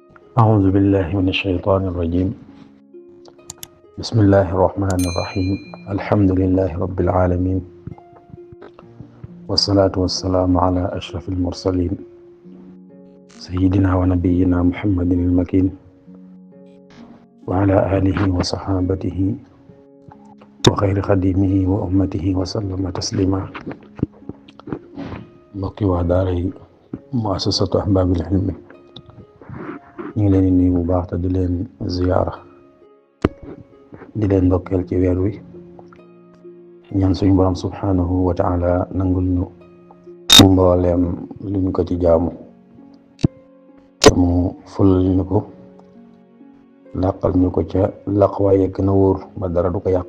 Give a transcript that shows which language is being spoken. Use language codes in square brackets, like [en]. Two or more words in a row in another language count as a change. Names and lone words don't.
[ar] أعوذ بالله من الشيطان الرجيم بسم الله الرحمن الرحيم الحمد لله رب العالمين والصلاة والسلام على أشرف المرسلين سيدنا ونبينا محمد المكين وعلى آله وصحابته وخير خديمه وأمته وسلم تسليما [wo] mbokki waa daara yi muassasatu ahbaabil ilmi ñu ngi leen di nuyu bu baax te di leen ziyaara di leen ndokkeel ci weer wi ñaan suñu borom [ar] سبحانه وتعالى [wo] nangul ñu mbooleem luñ ko ci jaamu te mu fulal ñu ko làqal ñu ko ca laq waaye gën a wóor ba dara du ko yàq.